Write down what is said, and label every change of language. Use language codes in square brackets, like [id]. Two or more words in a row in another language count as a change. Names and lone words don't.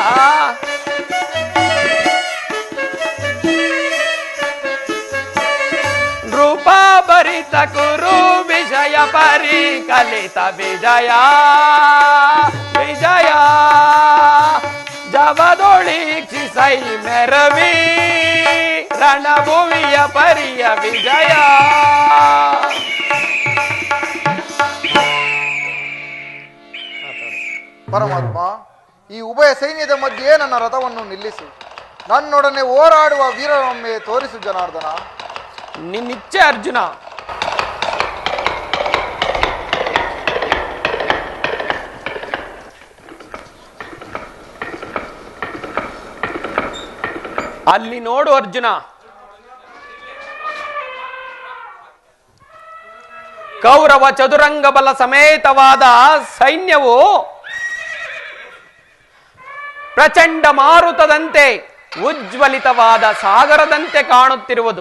[kn] ನೃಪ ಭರಿತ ಕುರು ವಿಷಯ ಪರಿಕಲಿತ ವಿಜಯ ವಿಜಯ ಜವದೊಳಿಕ್ಷಿಸೈ ಮೆರವಿ ರಣಭುವಿಯ ಪರಿಯ ವಿಜಯ ಪರಮಾತ್ಮ, ಈ ಉಭಯ ಸೈನ್ಯದ ಮಧ್ಯೆ ನನ್ನ ರಥವನ್ನು ನಿಲ್ಲಿಸು. ನನ್ನೊಡನೆ ಹೋರಾಡುವ ವೀರನೊಮ್ಮೆ ತೋರಿಸು ಜನಾರ್ದನ. ನಿನ್ನಿಚ್ಛೆ ಅರ್ಜುನ. ಅಲ್ಲಿ ನೋಡು ಅರ್ಜುನ, ಕೌರವ ಚದುರಂಗ ಬಲ ಸಮೇತವಾದ ಸೈನ್ಯವು ಪ್ರಚಂಡ ಮಾರುತದಂತೆ ಉಜ್ವಲಿತವಾದ ಸಾಗರದಂತೆ ಕಾಣುತ್ತಿರುವುದು.